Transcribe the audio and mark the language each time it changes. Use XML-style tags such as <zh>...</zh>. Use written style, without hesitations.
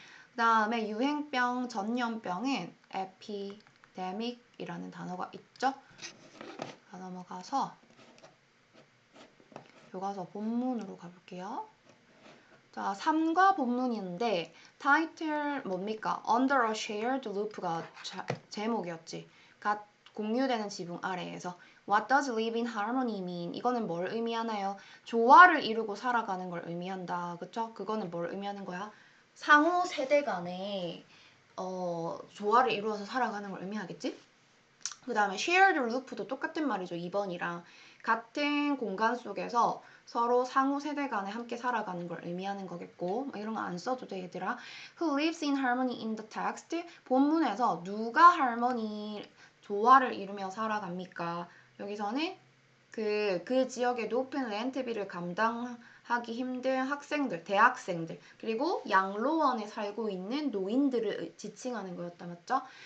<ko>그 다음에 유행병, 전염병은 epidemic이라는 단어가 있죠? 자, 넘어가서 교과서 본문으로 가볼게요. 자, 3과 본문인데 타이틀 뭡니까?</ko> <en>Under a shared roof가</en> <ko>제목이었지. 공유되는 지붕 아래에서</ko> <en>What does live in harmony mean?</en> <ko>이거는 뭘 의미하나요? 조화를 이루고 살아가는 걸 의미한다. 그쵸? 그거는 뭘 의미하는 거야? 상호 세대 간에 조화를 이루어서 살아가는 걸 의미하겠지? 그 다음에 shared roof도 똑같은 말이죠. 2번이랑 같은 공간 속에서 서로 상호 세대 간에 함께 살아가는 걸 의미하는 거겠고 이런 거 안 써도 돼 얘들아.</ko> <en>Who lives in harmony in the text?</en> <ko>본문에서 누가 harmony 조화를 이루며 살아갑니까? 여기서는 그 지역의 높은 렌트비를 감당하기 힘든 학생들, 대학생들, 그리고 양로원에 살고 있는 노인들을 지칭하는 거였다, 맞죠?</ko>